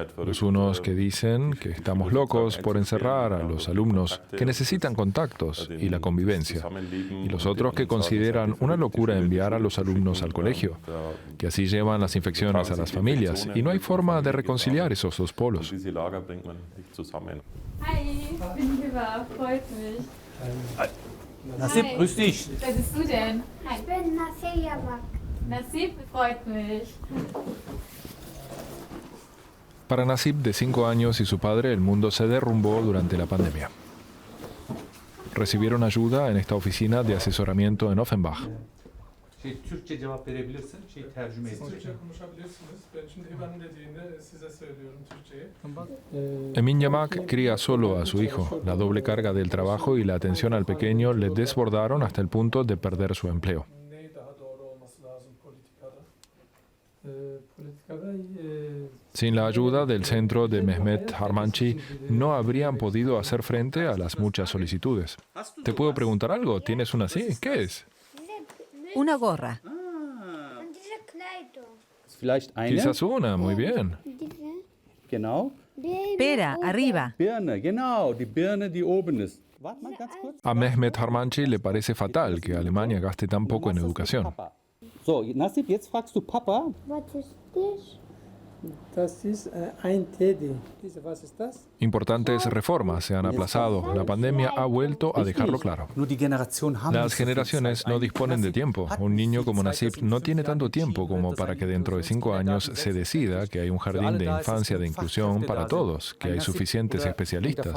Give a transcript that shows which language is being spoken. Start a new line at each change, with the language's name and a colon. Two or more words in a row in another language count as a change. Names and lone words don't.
Spanish: Los unos que dicen que estamos locos por encerrar a los alumnos, que necesitan contactos y la convivencia. Y los otros que consideran una locura enviar a los alumnos al colegio, que así llevan las infecciones a las familias. Y no hay forma de reconciliar esos dos polos.
German: Hi, bin Hiva, freut mich. Nasib, grüß dich. Wer bist du denn? Ich bin Nasib Yabak. Nasib, freut mich.
Spanish: Para Nasib, de 5 años, y su padre, el mundo se derrumbó durante la pandemia. Recibieron ayuda en esta oficina de asesoramiento en Offenbach.
Turkish: Türkçe cevap verebilirsin, tercüme edeceksin.
Spanish: Emin Yamak cría solo a su hijo. La doble carga del trabajo y la atención al pequeño le desbordaron hasta el punto de perder su empleo. Sin la ayuda del centro de Mehmet Harmanchi, no habrían podido hacer frente a las muchas solicitudes. ¿Te puedo preguntar algo? ¿Tienes una así? ¿Qué es? Una gorra.
German: Und diese Kleidung.
Spanish: Quizás una, muy bien.
German: Diese Genau.
Spanish: Pera, arriba.
German: Birne, genau, die Birne, die oben ist. Warte mal ganz kurz.
Spanish: A Mehmet Harmanchi le parece fatal que Alemania gaste tan poco en educación.
German: Papa. So, Nassib, jetzt fragst du Papa. was ist das? Das ist ein Teddy. Was ist das?
Spanish: Importantes reformas se han aplazado. La pandemia ha vuelto a dejarlo claro. Las generaciones no disponen de tiempo. Un niño como Nassib no tiene tanto tiempo como para que dentro de 5 años se decida que hay un jardín de infancia de inclusión para todos, que hay suficientes especialistas.